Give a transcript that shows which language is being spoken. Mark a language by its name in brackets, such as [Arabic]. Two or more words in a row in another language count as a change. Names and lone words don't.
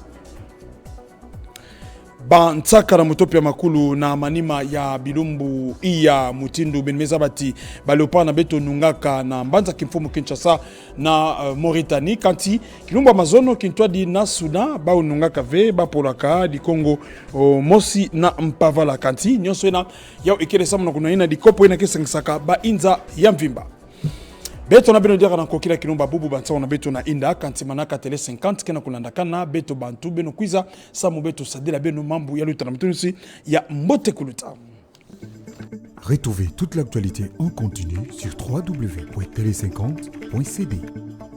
[Kituba (Democratic Republic of Congo)] Bantsaka na mutopia makulu na manima ya bilumbu iya mutindu benmeza bati balopa na beto nungaka na mbanza kimfumu Kinshasa na Mauritanie kanti kilumbu Amazono Kintwadi na Sudan ba nungaka ve ba polaka di Congo mosi na mpavala kanti nyonso ina yao ikele samu na kuna ina di kopo ina kesengisaka ba inza ya mvimba. Beto na beno diaka na kokila kilomba bubu bansa na beto na inda kanti manaka tele 50 kena kulandakana beto bantu beno kwiza samu beto sadila beno mambu ya luta na mtunusi ya mbote kuluta. [French] Retrouvez toute l'actualité en continu sur www.tele50.cd.